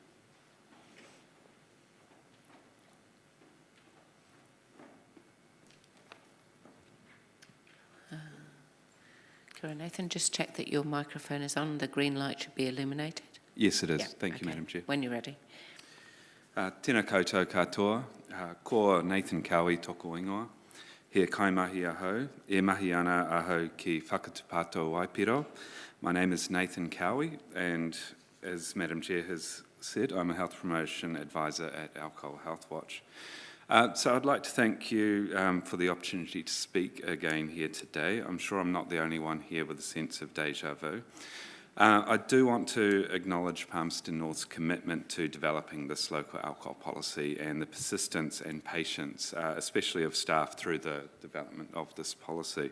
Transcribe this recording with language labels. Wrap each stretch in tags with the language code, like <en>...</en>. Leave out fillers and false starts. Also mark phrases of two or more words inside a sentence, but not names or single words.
<en>Nathan, just check that your microphone is on. The green light should be illuminated. Yes, it is. Yeah, Thank you, Madam Chair. When you're ready.</en> <mi>Tēnā koutou katoa, ko Nathan Cowie toko ingoa. He kaimahi ahau, e mahi ana ahau ki whakatupato waipiro.</mi> <en>My name is Nathan Cowie, and as Madam Chair has said, I'm a Health Promotion Advisor at Alcohol Health Watch. So I'd like to thank you for the opportunity to speak again here today. I'm sure I'm not the only one here with a sense of deja vu. I do want to acknowledge Palmerston North's commitment to developing this local alcohol policy and the persistence and patience, especially of staff through the development of this policy.</en>